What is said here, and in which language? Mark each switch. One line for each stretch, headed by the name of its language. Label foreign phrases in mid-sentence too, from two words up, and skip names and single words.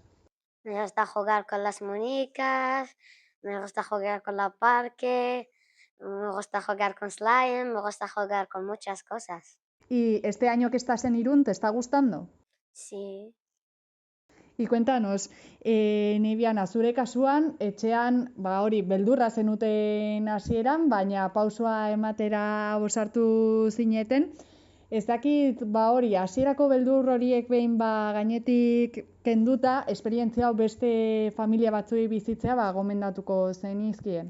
Spanish: Me gusta jugar con las muñecas, me gusta jugar con el parque, me gusta jugar con slime, me gusta jugar con muchas cosas. ¿Y este año que estás en Irún te está gustando? Sí. Y cuéntanos,
Basque: Nebiana, zure kasuan, etxean, hori, beldurra zenuten hasieran, baina pausua ematera ausartu zineten. Ez dakit, hori, hasierako beldur horiek behin gainetik kenduta, esperientzia hau beste familia batzuei bizitzea gomendatuko zenizkien.